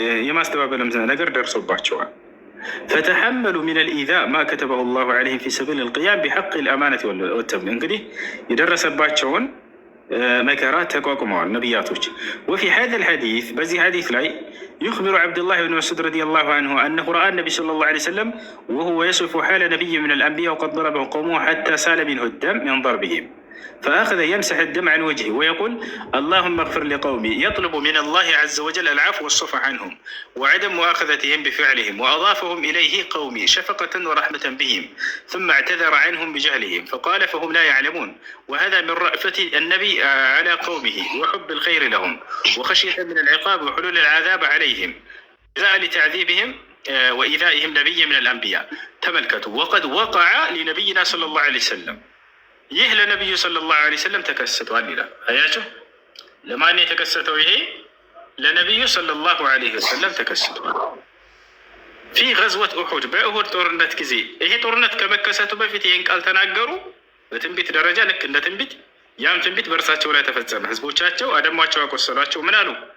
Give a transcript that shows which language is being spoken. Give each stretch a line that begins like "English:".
Amharic: የማስተባበልም ነገር ደርሶባቸዋል።
Arabic: ፈተሐመሉ ሚን ልኢዛ ማ ከተበሁ ላሁ ዐለይሂም ፊ ሰቢል ልቅያም ቢሐቅ ልአማነት ወተም
Amharic: እንግዲህ የደረሰባቸውን መከራ ተቋቁመዋል ነቢያቶች።
Arabic: ወፊ ሀዛ ልሐዲስ
Amharic: በዚህ ሐዲስ ላይ
Arabic: يخبر عبد الله بن مسعود رضي الله عنه أنه رأى النبي صلى الله عليه وسلم وهو يصف حال نبي من الأنبياء وقد ضربه قومه حتى سال منه الدم من ضربهم، فأخذ يمسح الدم عن وجهه ويقول اللهم اغفر لقومي، يطلب من الله عز وجل العفو والصفح عنهم وعدم مؤاخذتهم بفعلهم، وأضافهم إليه قومي شفقة ورحمة بهم، ثم اعتذر عنهم بجهلهم فقال فهم لا يعلمون. وهذا من رأفة النبي على قومه وحب الخير لهم وخشية من العقاب وحلول العذاب عليهم جزاء لتعذيبهم وإيذائهم نبي من الأنبياء. تملكتوا وقد وقع لنبينا صلى الله عليه وسلم
Amharic: ይህ ለነቢዩ ሰለላሁ ዐለይሂ ወሰለም ተከስቷል ይላል። አያችሁ ለማን የተከሰተው? ይሄ ለነቢዩ ሰለላሁ ዐለይሂ ወሰለም ተከስቷል።
Arabic: ፊ ገዝወት ኡሑድ
Amharic: በኡሑድ ጦርነት ጊዜ። ይሄ ጦርነት ከመከሰቱ በፊት ይህን ቃል ተናገሩ በትንቢት ደረጃ ልክ እንደ ትንቢት። ያም ትንቢት በእርሳቸው ላይ ተፈጸመ። ህዝቦቻቸው አደሟቸው፣ አቆሰሏቸው። ምን አሉ?